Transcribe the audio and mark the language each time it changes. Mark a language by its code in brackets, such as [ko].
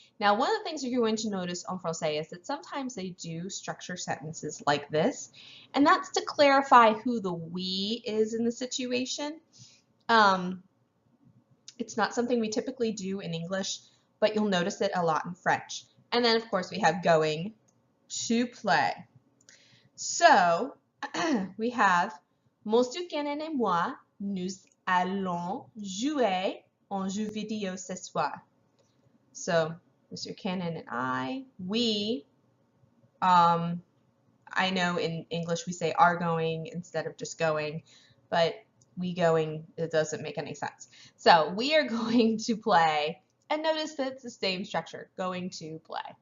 [en] Now, one of the things that you're going to notice en français is that sometimes they do structure sentences like this, and that's to clarify who the we is in the situation. It's not something we typically do in English, but you'll notice it a lot in French. And then, of course, we have going to play. So, we have [fr] Monsieur Cannon et moi, nous allons jouer en jeu vidéo ce soir. [en] So, Mr. Cannon and I, we, I know in English we say are going instead of just going, but we going, it doesn't make any sense. So, we are going to play. And notice that it's the same structure, going to play.